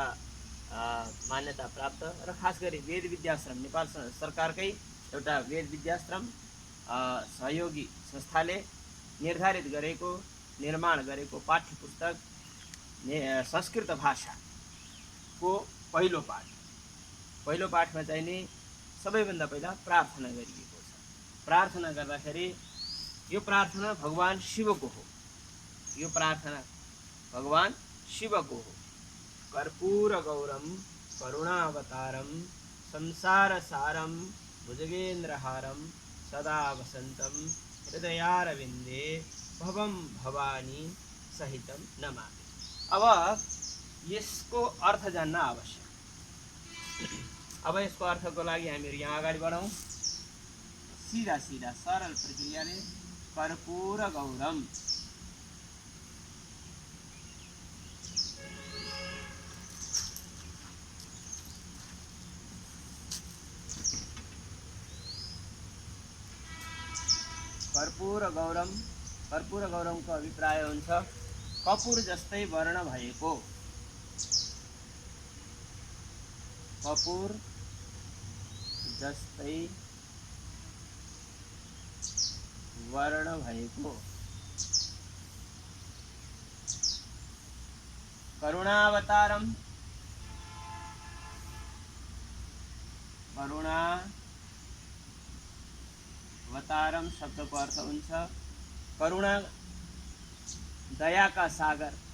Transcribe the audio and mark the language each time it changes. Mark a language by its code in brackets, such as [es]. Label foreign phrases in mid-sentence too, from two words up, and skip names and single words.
[ne] मान्यता प्राप्त र खास गरी वेद विद्याश्रम नेपाल सरकारकै एउटा वेद विद्याश्रम सहयोगी संस्थाले निर्धारित गरेको निर्माण गरेको पाठ्यपुस्तक संस्कृत भाषाको पहिलो पाठमा चाहिँ नि सबैभन्दा पहिला प्रार्थना गरिएको छ। प्रार्थना गर्दाखेरि यो प्रार्थना भगवान शिवको हो। यो प्रार्थना भगवान शिवको हो। [sa] कर्पूर गौरम करुणावतारम संसार सारम भुजगेन्द्रहारम सदा वसन्तं हृदयारविन्दे भवं भवानी सहितं नमामि। [ne] अब यसको अर्थ जान्न आवश्यक। अब यसको अर्थको लागि हामीहरू यहाँ अगाडि बढौँ। सीधा सीधा सरल प्रक्रियाले कर्पूर गौरम, कर्पूर गौरमको अभिप्राय हुन्छ कपुर जस्तै वर्ण भएको, कपुर जस्तै वर्ण भएको। करुणावतारम, करुणावतारम शब्दको अर्थ हुन्छ करुणा, दयाका सागर,